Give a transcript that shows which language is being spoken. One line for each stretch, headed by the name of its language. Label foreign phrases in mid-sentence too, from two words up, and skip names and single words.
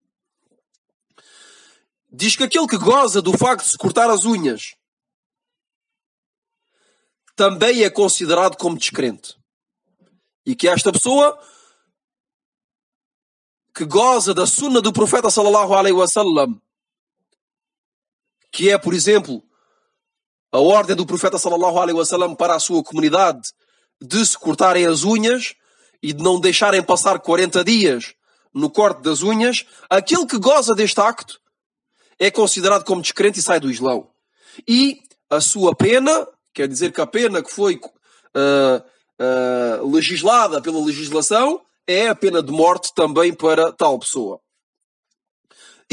Portuguese: Diz que aquele que goza do facto de se cortar as unhas também é considerado como descrente. E que esta pessoa que goza da sunna do profeta
Arabic: صلى الله عليه وسلم,
Portuguese: que é, por exemplo, a ordem do profeta
Arabic: صلى الله عليه وسلم
Portuguese: para a sua comunidade de se cortarem as unhas e de não deixarem passar 40 dias no corte das unhas, aquele que goza deste acto é considerado como descrente e sai do Islão. E a sua pena, quer dizer que a pena que foi legislada pela legislação, é a pena de morte também para tal pessoa.